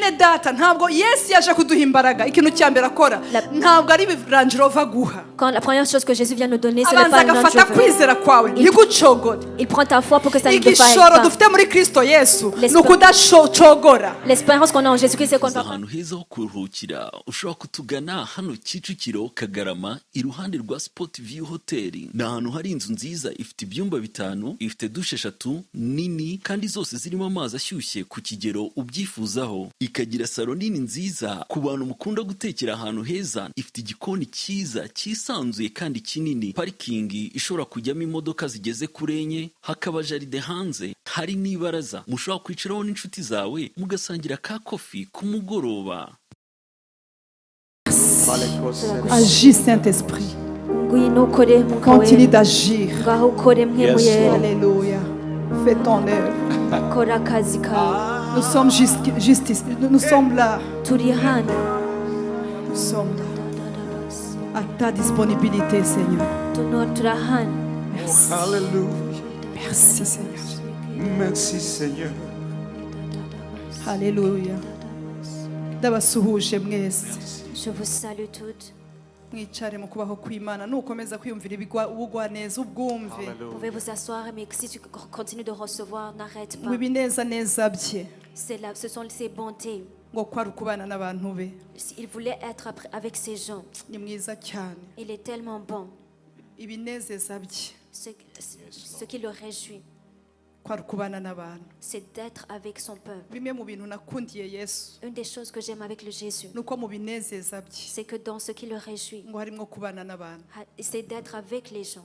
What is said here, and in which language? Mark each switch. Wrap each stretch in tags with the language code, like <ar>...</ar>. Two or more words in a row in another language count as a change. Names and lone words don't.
<fr>Quand la première chose que Jésus vient nous donner, ce n'est pas une Range Rover. Il prend ta foi pour que ça ne défaille pas. L'espérance qu'on a en Jésus-Christ, c'est qu'on va pas.</fr> <rw>Ushobora kutugana hano Kicukiro Kagarama iruhande rwa Sport View Hotel. Ni ahantu hari inzu nziza ifite ibyumba bitanu, ifite dushe 3 nini kandi zose zirimo amazi ashyushye ku kigero ubyifuzaho. Ikagira salo nini nziza ku bantu mukunda gutekera ahantu heza, ifite igikoni cyiza cyisanzuye kandi kinini, parking ishobora kujyamo imodoka zigeze kuri enye, hakaba jaride hanze, hari n'ibaraza mushobora kwicaraho n'inshuti zawe mugasangira ka coffee ku mugoroba.</rw> <fr>Agis Saint-Esprit. Continue d'agir. Alléluia. Fais ton œuvre. Nous sommes justice. Nous sommes là. Nous sommes là. À ta disponibilité, Seigneur. Merci. Alléluia. Merci, Seigneur. Merci, Seigneur. Alléluia.</fr> <rw>Ndabasuhuje mwese.</rw> <fr>Je vous salue toutes.</fr> <rw>Mwicare mu kubaho kw'Imana nukomeza kwiyumvira ubugwaneza ubwumve.</rw> <fr>Vous pouvez vous asseoir, mais si tu continues de recevoir, n'arrête pas.</fr> <rw>Mwibineza neza bye.</rw> <fr>Ce sont ses bontés.</fr> <rw>Ngo kwari ukubana n'abantu be.</rw> <fr>Il voulait être avec ces gens.</fr> <rw>Ni mwiza cyane.</rw> <fr>Il est tellement bon.</fr> <rw>Ibinezeza bye.</rw> <fr>Ce qui le réjouit, c'est d'être avec son peuple. Une des choses que j'aime avec le Jésus, c'est que dans ce qui le réjouit, c'est d'être avec les gens.</fr>